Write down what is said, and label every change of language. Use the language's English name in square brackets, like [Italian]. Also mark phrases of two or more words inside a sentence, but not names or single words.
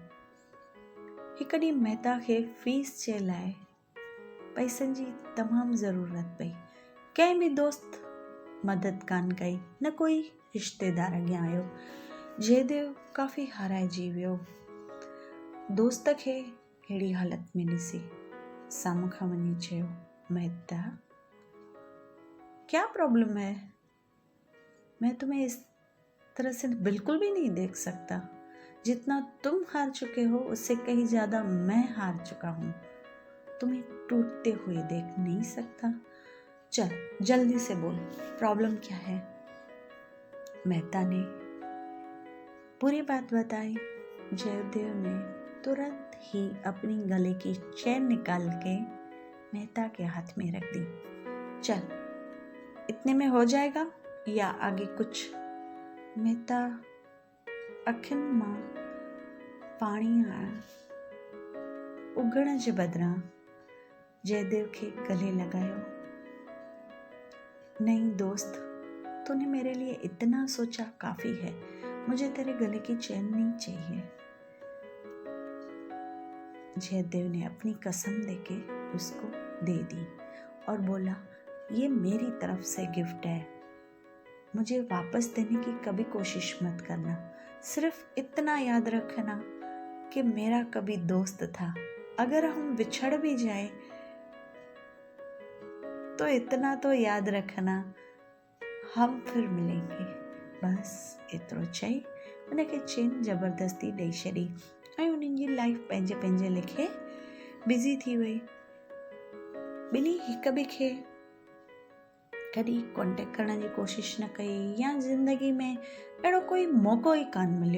[Sindhi] हिकु ॾींहुं मेहता खे फीस जे लाइ पैसनि जी तमामु ज़रूरत पई। कंहिं बि दोस्त मदद कान कई, न कोई रिश्तेदार अॻियां आयो। जयदेव काफ़ी हाराइजी वियो। दोस्त खे अहिड़ी हालत में ॾिसी साम्हूं खां वञी चयो, [Hindi] मेहता क्या प्रॉब्लम है? मैं तुम्हें इस तरह से बिल्कुल भी नहीं देख सकता। जितना तुम हार चुके हो उससे कहीं ज़्यादा मैं हार चुका हूँ। तुम्हें टूटते हुए देख नहीं सकता। चल जल्दी से बोल, प्रॉब्लम क्या है। मेहता ने पूरी बात बताई। जयदेव ने तुरंत ही अपनी गले की चेन निकाल के मेहता के हाथ में रख दी। चल, इतने में हो जाएगा या आगे कुछ? [Sindhi] मेहता अखियुनि मां पाणी उगण जे बदिरां जयदेव के गले लगायो। [Hindi] नहीं दोस्त, तूने मेरे लिए इतना सोचा काफी है। मुझे तेरे गले की चैन नहीं चाहिए। जयदेव ने अपनी कसम देके उसको दे दी और बोला, ये मेरी तरफ से गिफ्ट है। मुझे वापस देने की कभी कोशिश मत करना। सिर्फ इतना याद रखना कि मेरा कभी दोस्त था। अगर हम बिछड़ भी जाए तो इतना तो याद रखना, हम फिर मिलेंगे। [Sindhi] बस एतिरो चई उनखे चेन ज़बरदस्ती ॾेई छॾी ऐं उन्हनि जी लाइफ पंहिंजे पंहिंजे लेखे बिज़ी थी वई। ॿिन्ही हिक ॿिए खे कॾहिं कॉन्टेक्ट करण जी कोशिश न कई या ज़िंदगी में अहिड़ो कोई मौक़ो ई कान मिलियो।